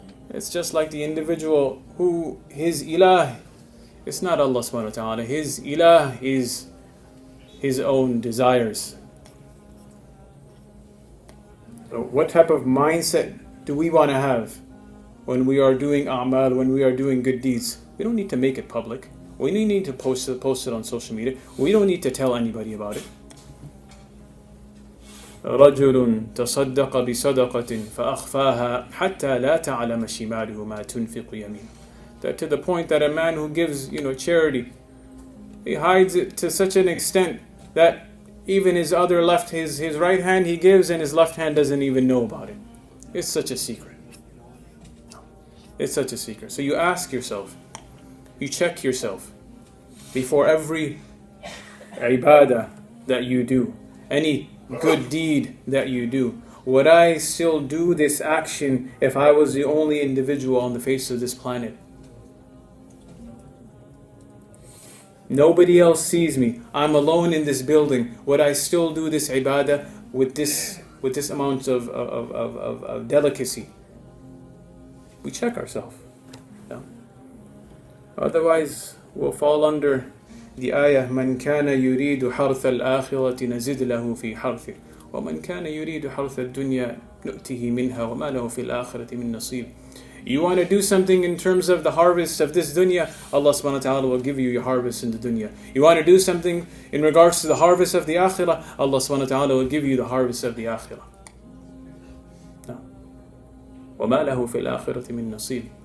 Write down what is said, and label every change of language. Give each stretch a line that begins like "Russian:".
English: It's just like the individual who his ilah, it's not Allah subhanahu wa ta'ala, his ilah is his own desires. So what type of mindset do we want to have when we are doing a'mal, when we are doing good deeds? We don't need to make it public. We don't need to post it on social media. We don't need to tell anybody about it.
Arabic: رجل تصدق بصدقة فأخفاها حتى لا تعلم شماله ما تنفق يمينه.
English: That to the point that a man who gives, charity, he hides it to such an extent that even his right hand he gives and his left hand doesn't even know about it. It's such a secret. It's such a secret. So you ask yourself, You check yourself before every ibadah that you do, any good deed that you do. Would I still do this action if I was the only individual on the face of this planet? Nobody else sees me. I'm alone in this building. Would I still do this ibadah with this amount of delicacy? We check ourselves. Yeah. Otherwise, we'll fall under the ayah,
Arabic: مَنْ كَانَ يُرِيدُ حَرْثَ الْآخِرَةِ نَزِدْ لَهُ فِي حَرْثِهِ وَمَنْ كَانَ يُرِيدُ حَرْثَ الدُّنْيَا نُؤْتِهِ مِنْهَا وَمَا لَهُ فِي الْآخِرَةِ مِنْ نَصِيبٍ.
English: You want to do something in terms of the harvest of this dunya, Allah subhanahu wa ta'ala will give you your harvest in the dunya. You want to do something in regards to the harvest of the akhirah, Allah subhanahu wa ta'ala will give you the harvest of the akhirah.
Arabic: وَمَا لَهُ فِي الْآخِرَةِ مِنْ نَصِيبٍ.